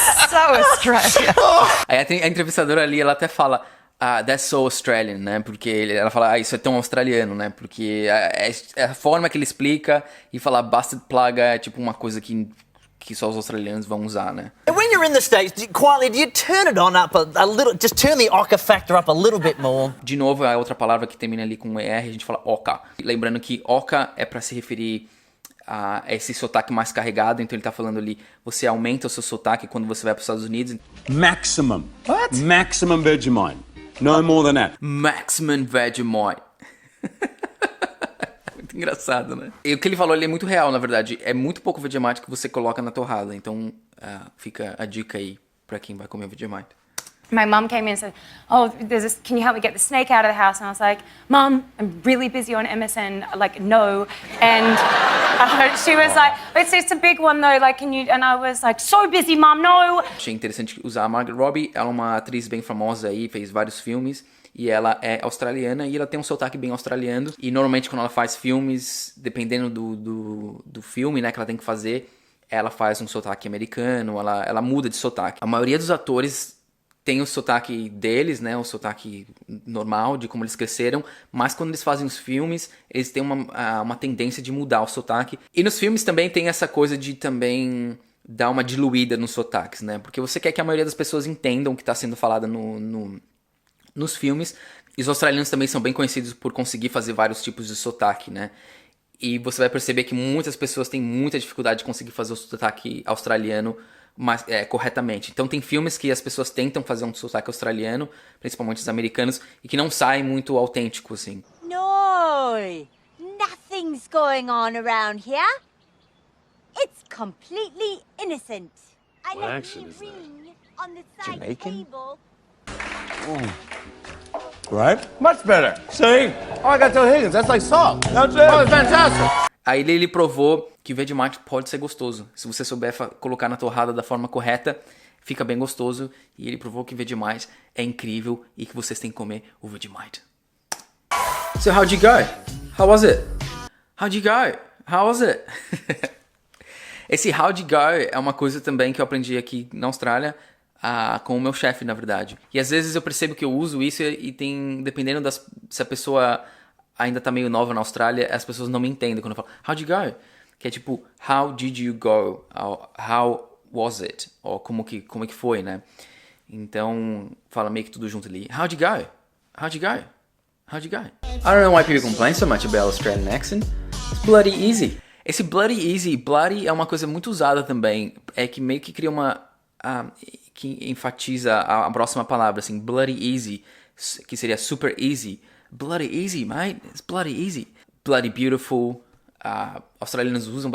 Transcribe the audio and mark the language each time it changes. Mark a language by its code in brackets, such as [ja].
[en] So Australian. [pt] Aí a entrevistadora ali, ela até fala, [en] that's so Australian, [pt] né? Porque ela fala, isso é tão australiano, né? Porque a forma que ele explica e falar [en] busted plug [pt] é tipo uma coisa que só os australianos vão usar, né? [en] When you're in the States, quietly, do you turn it on up a little, just turn the ocker factor up a little bit more? [pt] De novo, a outra palavra que termina ali com ER, a gente fala oca. Lembrando que oca é pra se referir a esse sotaque mais carregado, então ele tá falando ali, você aumenta o seu sotaque quando você vai para os Estados Unidos. [en] Maximum. What? Maximum Vegemite. No more than that. Maximum Vegemite. [pt] Muito engraçado, né? E o que ele falou ali é muito real, na verdade. É muito pouco Vegemite que você coloca na torrada, então fica a dica aí pra quem vai comer Vegemite. [en] My mum came in and said, "Oh, can you help me get the snake out of the house?" And I was like, "Mum, I'm really busy on MSN. Like, no." And she was like, "It's a big one though. Like, can you?" And I was like, "So busy, Mum, no." [pt] Achei interessante usar a Margot Robbie. Ela é uma atriz bem famosa aí, fez vários filmes. E ela é australiana e ela tem um sotaque bem australiano. E normalmente quando ela faz filmes, dependendo do filme, né, que ela tem que fazer, ela faz um sotaque americano, ela muda de sotaque. A maioria dos atores tem o sotaque deles, né, o sotaque normal, de como eles cresceram, mas quando eles fazem os filmes, eles têm uma tendência de mudar o sotaque. E nos filmes também tem essa coisa de também dar uma diluída nos sotaques, né, porque você quer que a maioria das pessoas entendam o que está sendo falado nos filmes. E os australianos também são bem conhecidos por conseguir fazer vários tipos de sotaque, né, e você vai perceber que muitas pessoas têm muita dificuldade de conseguir fazer o sotaque australiano corretamente. Então tem filmes que as pessoas tentam fazer um sotaque australiano, principalmente os americanos, e que não sai muito autêntico, assim. [en] No, nothing's going on around here. It's completely innocent. I left the ring on the side table. Right? Much better. See? Oh, I got to Higgins. That's like salt. That's it. Oh, it's fantastic. [pt] Aí ele provou que o Vegemite pode ser gostoso. Se você souber colocar na torrada da forma correta, fica bem gostoso. E ele provou que o Vegemite é incrível e que vocês têm que comer o Vegemite. [en] So how'd you go? How was it? How'd you go? How was it? [pt] Esse [en] how'd you go [pt] é uma coisa também que eu aprendi aqui na Austrália com o meu chefe, na verdade. E às vezes eu percebo que eu uso isso e tem, dependendo se a pessoa ainda tá meio nova na Austrália, as pessoas não me entendem quando eu falo [en] how'd you go? [pt] Que é tipo, [en] how did you go? How was it? [pt] Ou como que foi, né? Então, fala meio que tudo junto ali. [en] How'd you go? How'd you go? How'd you go? I don't know why people complain so much about Australian accent. It's bloody easy. [pt] Esse [en] bloody easy, [pt] bloody é uma coisa muito usada também. É que meio que cria que enfatiza a próxima palavra, assim, bloody easy, que seria [en] super easy. Bloody easy, mate. It's bloody easy. Bloody beautiful. [pt] Australianos usam...